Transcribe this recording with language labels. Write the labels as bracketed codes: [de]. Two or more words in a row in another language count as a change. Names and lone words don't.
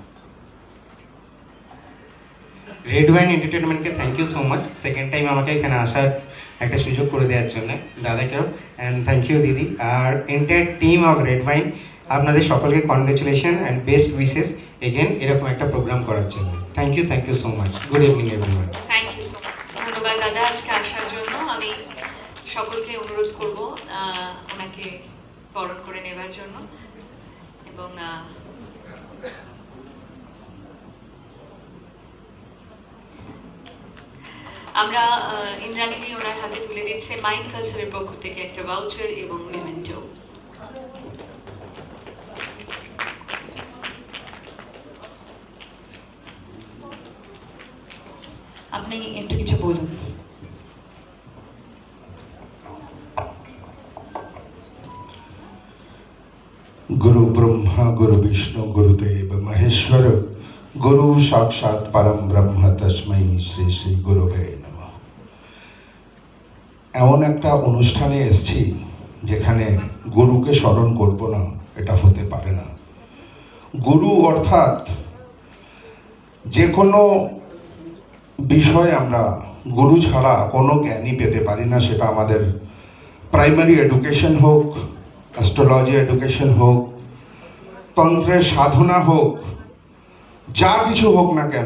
[bn] রেড ওয়াইন এন্টারটেনমেন্টকে [en] thank you so much, second time [bn] আমাকে এখানে আসার একটা সুযোগ করে দেওয়ার জন্য দাদাকেও, [en] and thank you [bn] দিদি। আর [en] entire team of Red Wine, [bn] আপনাদের সকলকে [en] congratulation and best wishes again [bn] এরকম একটা প্রোগ্রাম করার জন্য। [en] Thank you so much. Good evening everyone. thank you so much. [bn] ধন্যবাদ দাদা আজকে আসার জন্য। আমি সকলকে অনুরোধ করব ওনাকে বরণ করে নেবার জন্য, এবং আমরা ইন্দ্রাণীদি ওনার হাতে তুলে দিচ্ছে মাইন্ড কার্সারের পক্ষ থেকে একটা ভাউচার এবং মেমেন্টো। আপনি একটু কিছু বলুন। [sa] गुरु ब्रह्मा गुरु विष्णु गुरुदेव महेश्वर गुरु साक्षात परम ब्रह्म तस्मै श्री श्री गुरुवे नमः। [bn] এমন একটা অনুষ্ঠানে এসেছি যেখানে গুরুকে স্মরণ করব না, এটা হতে পারে না। গুরু অর্থাৎ যে কোনো বিষয়ে আমরা গুরু ছাড়া কোনো জ্ঞানই পেতে পারি না, সেটা আমাদের [en] primary education [bn] হোক, [en] astrology education [bn] হোক, তন্ত্রের সাধনা হোক, যা কিছু হোক না কেন।